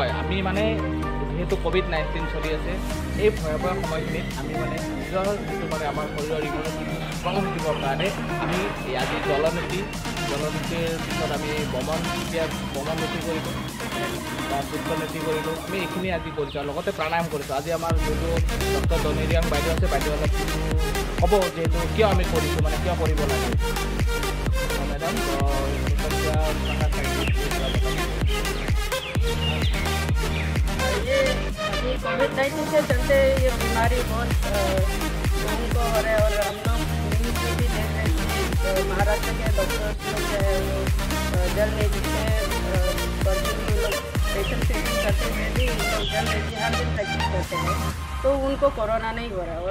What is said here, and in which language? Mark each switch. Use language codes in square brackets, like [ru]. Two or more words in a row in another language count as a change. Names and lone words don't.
[as] আমি মানে যিহেতু ক'ভিড-19 চলি আছে, এই ভয়াৱহ সময়খিনিত আমি মানে নিজৰ যিটো মানে আমাৰ শৰীৰৰ [en] immunity strong [as] থাকিবৰ কাৰণে আমি আজি জলনীতিৰ পিছত আমি বমন নীতি কৰিলোঁ বা সূত্ৰনীতি কৰিলোঁ। আমি এইখিনি আজি কৰিছোঁ আৰু লগতে প্ৰাণায়াম কৰিছোঁ। আজি আমাৰ যোনটো ডক্টৰ দনিৰিয়াং বাইদেউ আছে, বাইদেউ অলপ ক'ব যিহেতু কিয় আমি কৰিছোঁ, মানে কিয় কৰিব লাগে। [hi] मैडम ये अभी कोविड-19 के चलते ये बीमारी बहुत लोगों को हो रहा है और हम लोग न्यूज़ में भी देख रहे हैं कि महाराष्ट्र के डॉक्टर्स लोग जो है वो जल नीति से [en] patient treatment [hi] करते हुए भी जल नीति हर दिन प्रैक्टिस करते हैं, तो उनको कोरोना नहीं हो रहा है।